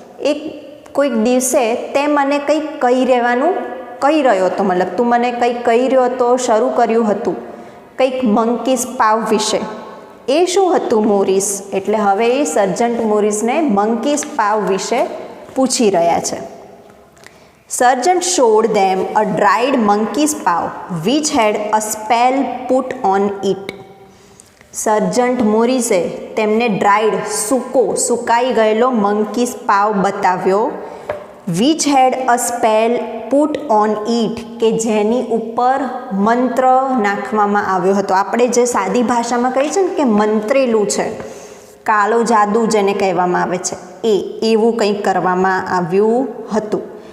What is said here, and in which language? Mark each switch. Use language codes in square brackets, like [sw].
[gu] એક કોઈક દિવસે તે મને કંઈક કહી રહ્યો હતો, મતલબ તું મને કંઈક કહી રહ્યો હતો, શરૂ કર્યું હતું કંઈક મંકીઝ પાવ વિશે. એ શું હતું મોરિસ? એટલે હવે એ સર્જન્ટ મોરિસને મંકીઝ પાવ વિશે પૂછી રહ્યા છે. [en] Sergeant showed them a dried monkey's paw which had a spell put on it. [gu] સર્જન્ટ મોરિસે તેમને ડ્રાઈડ સુકાઈ ગયેલો મંકીસ પાવ બતાવ્યો [en] which had a spell put on it [gu] કે જેની ઉપર મંત્ર નાખવામાં આવ્યો હતો. આપણે જે સાદી ભાષામાં કહીએ છીએ ને કે મંત્રેલું છે, કાળો જાદુ જેને કહેવામાં આવે છે, એવું કંઈક કરવામાં આવ્યું હતું.